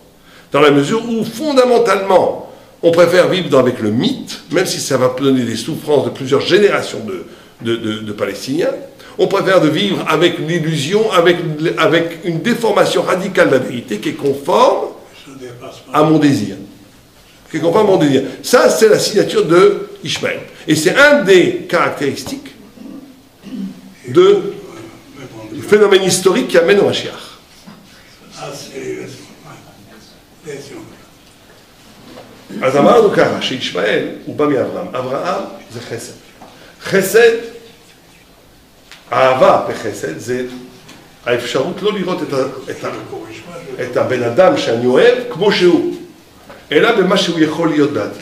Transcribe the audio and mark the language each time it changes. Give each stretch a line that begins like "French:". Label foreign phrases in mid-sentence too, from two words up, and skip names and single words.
French: Dans la mesure où, fondamentalement, on préfère vivre avec le mythe, même si ça va donner des souffrances de plusieurs générations de Palestiniens, on préfère de vivre avec l'illusion, avec une déformation radicale de la vérité qui est conforme à mon désir. qui comprend le monde des dires. Ça, c'est la signature de Ishmaël. Et c'est un des caractéristiques du phénomène historique qui amène au Mashiach. Ah, c'est...
Hebrew: אז אמרנו ככה, שישמעאל הוא בא מאברהם. אברהם זה חסד. חסד, אהבה בחסד, זה האפשרות לא לראות את הבן אדם שאני אוהב כמו שהוא, אלא במה שהוא יכול להיות בעתיד.